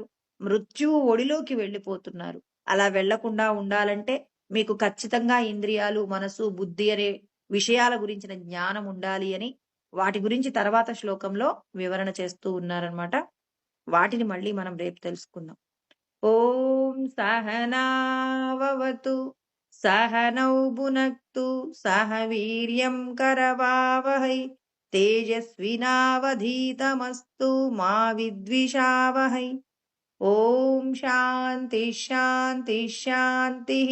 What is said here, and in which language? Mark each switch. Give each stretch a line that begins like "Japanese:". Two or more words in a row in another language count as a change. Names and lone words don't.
Telugu: మృత్యువు ఒడిలోకి వెళ్ళిపోతున్నారు. అలా వెళ్ళకుండా ఉండాలంటే మీకు ఖచ్చితంగా ఇంద్రియాలు, మనసు, బుద్ధి అనే విషయాల గురించిన జ్ఞానం ఉండాలి అని వాటి గురించి తర్వాత శ్లోకంలో వివరణ చేస్తూ ఉన్నారనమాట. వాటిని మళ్ళీ మనం రేపు తెలుసుకుందాం.
Sanskrit: ॐ सहनाववतु सहनौ भुनक्तु सह वीर्यं करवावहै तेजस्विनावधीतमस्तु मा विद्विषावहै। ॐ शान्ति शान्ति शान्तिः।